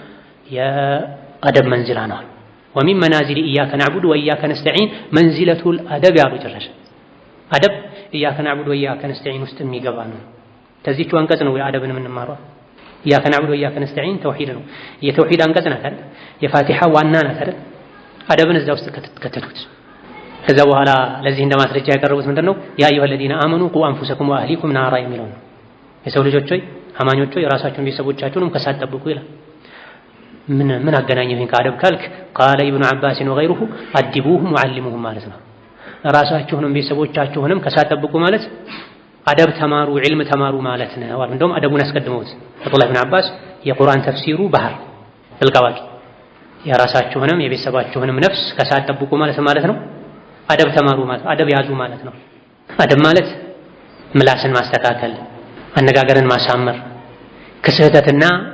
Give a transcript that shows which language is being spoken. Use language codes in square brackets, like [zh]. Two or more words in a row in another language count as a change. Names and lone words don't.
[am] የአደብ መንዚላ ነው [ar] ومن منازل إياك نعبد وإياك نستعين منزلة الأدب [am] ያሉ ጭራሽ አደብ [ar] إياك نعبد وإياك نستعين [am] ውስጥ የሚገባ ነው ተዚቹ አንቀጽ ነው የአደብን የምንማረው [ar] إياك نعبد وإياك نستعين [am] ተውሂድ ነው የተውሂድ አንቀጽ ናት አይደል የፋቲሃ ዋና ናት አይደል አደብን እዛ ውስጥ ከተቱት። ከዛ በኋላ ለዚህ እንደማስረጃ ያቀረቡት ምንድነው [ar] يا أيها الذين آمنوا قوا أنفسكم وأهليكم نارا [am] የሚለው ነው። የሰው ልጆች ሆይ አማኞች ሆይ ራሳችሁን ቤተሰቦቻችሁንም ከእሳት ጠብቁ ይላል። ምን አገናኘው ይሄን ከአደብ ካልክ [ar] قال ابن عباس وغيره أدبوهم وعلموهم [am] ማለት ነው። ራሳችሁንም ቤተሰቦቻችሁንም ከእሳት ጠብቁ ማለት አደብ ተማሩ ዒልም ተማሩ ማለት ነው። እንደውም አደቡን አስቀድመውት አብዱላህ ኢብኑ አባስ የቁርአን ተፍሲሩ ባህር ጥልቃዋቂ የራሳችሁንም የቤተሰባችሁንም ነፍስ ከእሳት ጠብቁ ማለት ነው። አደብ ተማሩ ማለት አደብ ያዙ ማለት ነው። አደብ ማለት ምላስን ማስተካከል፣ አነጋገርን ማሳመር፣ ከስህተትና